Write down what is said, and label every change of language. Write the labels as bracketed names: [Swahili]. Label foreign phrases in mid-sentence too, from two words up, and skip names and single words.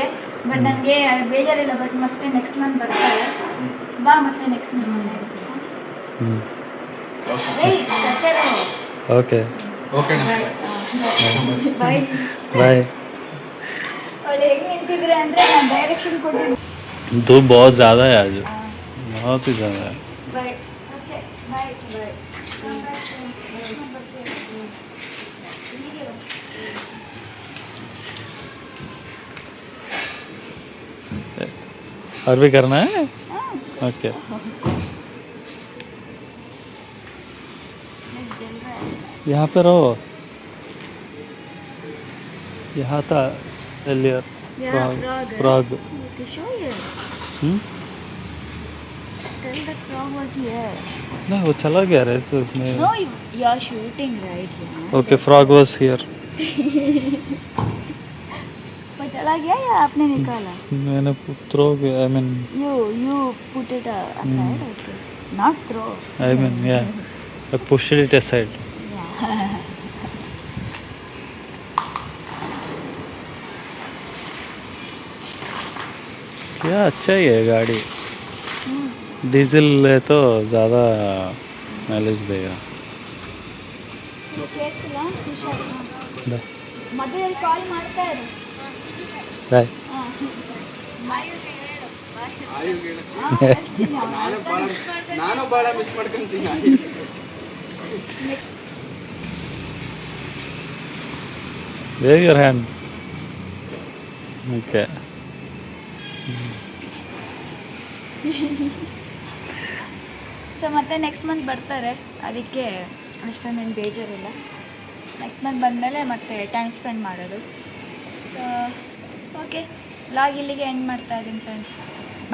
[Kannada] ಬಟ್ ನನಗೆ ಬೇಜಾರಿಲ್ಲ. ಬಟ್ ಮತ್ತೆ [English] next month [Kannada] ಬರ್ತಾಳೆ. ಬಾ, ಮತ್ತೆ [English] next month [Kannada] ಮನೆ ಇರ್ತೀವಿ. ಓಕೆ ಓಕೆ ಬಾಯ್ ಬಾಯ್. ಅವಳು ಹೆಂಗೆ ನಿಂತಿದ್ರೆ ಅಂದರೆ ನಾನು ಡೈರೆಕ್ಷನ್ ಕೊಟ್ಟಿದ್ದೆ. [Hindi] धूप बहुत ज़्यादा है आज, बहुत ही ज़्यादा है. [English] Bye. Okay bye bye. [Hindi] और भी करना है? ओके. यहाँ पे रहो. यहाँ था earlier. Prague. [English] Okay, show you. Tell that frog was here. [Hindi] नहीं, वो चला गया रे तो मैं. [English] No, you are shooting, right? Yeah. Okay, frog was here. [Hindi] वो चला गया या आपने निकाला? मैंने throw, [English] I mean. You put it aside, okay. Not throw. I mean, yeah. I pushed it aside. Yeah. [Hindi] क्या अच्छा ही है गाड़ी. डीजल है तो ज़्यादा माइलेज देगा. [Kannada] ಕೇಳ್ತಿಲ್ಲ, ಹುಷಾರು. बाय ಮಧ್ಯದಲ್ಲಿ ಕಾಲ್ ಮಾಡ್ತಾ ಇರು. बाय. ನಾನು ಭಾಳ ಮಿಸ್ ಮಾಡ್ಕೊಂತೀನಿ. [English] Wave your hand. Okay. [Kannada] ಸೊ ಮತ್ತೆ [English] next month [Kannada] ಬರ್ತಾರೆ, ಅದಕ್ಕೆ ಅಷ್ಟೊಂದೇನು ಬೇಜಾರಿಲ್ಲ. [English] next month [Kannada] ಬಂದಮೇಲೆ ಮತ್ತೆ [English] time spend [Kannada] ಮಾಡೋದು. [English] so okay, [Kannada] ವ್ಲಾಗ್ ಇಲ್ಲಿಗೆ ಎಂಡ್ ಮಾಡ್ತಾ ಇದ್ದೀನಿ ಫ್ರೆಂಡ್ಸ್.